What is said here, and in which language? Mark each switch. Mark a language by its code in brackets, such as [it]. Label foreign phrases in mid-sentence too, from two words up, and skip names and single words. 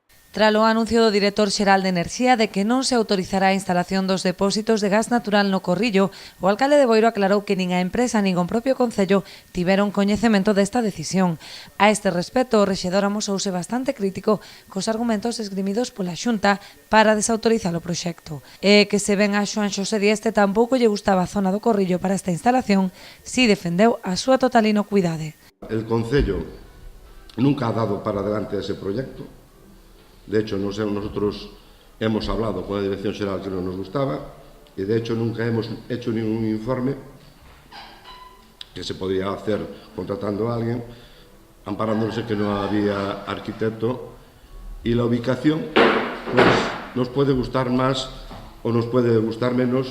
[gl] Tralo anuncio do director xeral de Enerxía de que non se autorizará a instalación dos depósitos de gas natural no Corrillo, o alcalde de Boiro aclarou que nin a empresa nin o propio concello tiveron coñecemento desta decisión. A este respecto, o rexedor amosouse bastante crítico cos argumentos esgrimidos pola Xunta para desautorizar o proxecto. E que se ven a Xoán Xosé Dieste tampouco lle gustaba a zona do Corrillo para esta instalación, si defendeu a súa total inocuidade. [es] El concello nunca ha dado para adelante ese proyecto. De hecho, nosotros hemos hablado con la Dirección Xeral que no nos gustaba y de hecho nunca hemos hecho ningún informe que se podría hacer contratando a alguien, amparándose que no había arquitecto, y la ubicación pues, nos puede gustar más o nos puede gustar menos.